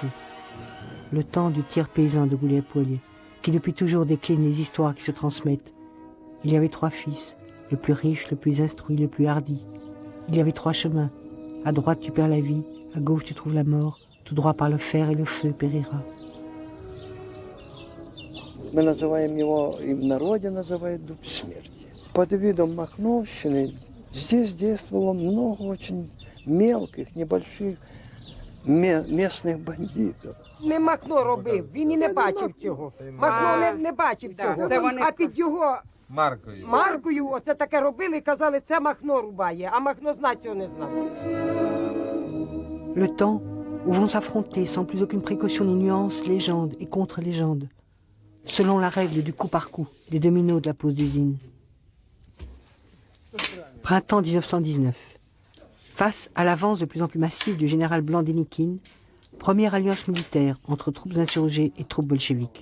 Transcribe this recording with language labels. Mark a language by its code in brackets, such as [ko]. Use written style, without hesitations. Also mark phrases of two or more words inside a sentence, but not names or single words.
[fr] Le temps du tir paysan de Goulier-Pouille, qui depuis toujours décline les histoires qui se transmettent. Il y avait 3 fils, le plus riche, le plus instruit, le plus hardi. Il y avait 3 chemins. À droite tu perds la vie, à gauche tu trouves la mort, tout droit par le fer et le feu périra. [ru] Мы называем его, и в народе называют дуб смерти. Под видом Махновщины здесь действовало много очень мелких, небольших местных бандитов. [uk] Не Махно робив, він і не бачив цього. Махно не бачив цього, а під його маркою оце таке робили і казали, це Махно рубає, а Махно знати цього не знав. [fr] Le temps où vont s'affronter sans plus aucune précaution ni nuance légende et contre-légende, selon la règle du coup par coup des dominos de la pose d'usine. Printemps 1919. Face à l'avance de plus en plus massive du général blanc Dénikine, première alliance militaire entre troupes insurgées et troupes bolcheviques.